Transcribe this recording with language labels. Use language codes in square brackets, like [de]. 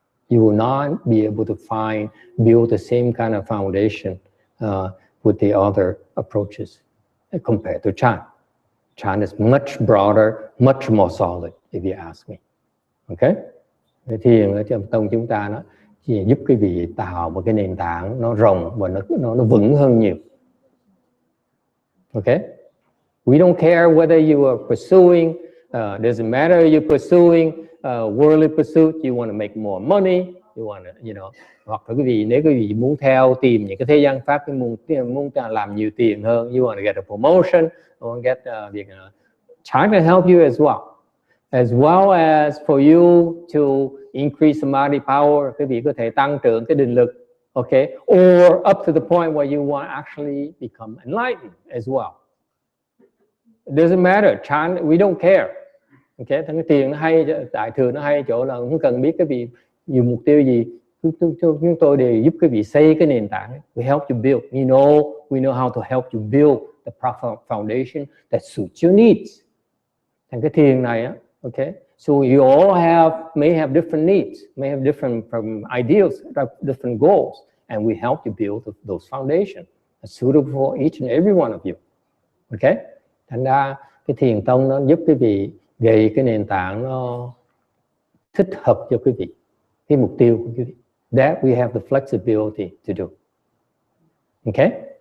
[en] You will not be able to build the same kind of foundation with the other approaches compared to Chan. Chan is much broader, much more solid, if you ask me. Okay? [vi] Cái thiền ở trong tông chúng ta nó chỉ giúp quý vị tạo một cái nền tảng nó rộng và nó vững hơn nhiều. [en] Okay? We don't care whether you are pursuing, doesn't matter you're pursuing worldly pursuit, you want to make more money, You want to, you know, [vi] hoặc là nếu quý vị muốn tìm những cái thế gian pháp, muốn làm nhiều tiền hơn, [en] you want to get a promotion, you want to get trying to help you as well as for you to increase samadhi power, [vi] quý vị có thể tăng trưởng cái định lực, [en] okay, or up to the point where you want to actually become enlightened as well. It doesn't matter, we don't care. [vi] Okay, cái tiền nó hay, đại thừa nó hay chỗ là không cần biết cái vị nhiều mục tiêu gì, chúng tôi đều giúp cái vị xây cái nền tảng. [en] We help you build. We know how to help you build the proper foundation that suits your needs. [vi] Thành cái thiền này á, okay. [en] So you all may have different needs, may have different ideals, different goals, and we help you build those foundations that's suitable for each and every one of you. Okay. [vi] Thành ra cái thiền tông nó giúp quý vị gây cái nền tảng nó thích hợp cho quý vị, cái mục tiêu của quý vị. [en] That we have the flexibility to do. Okay?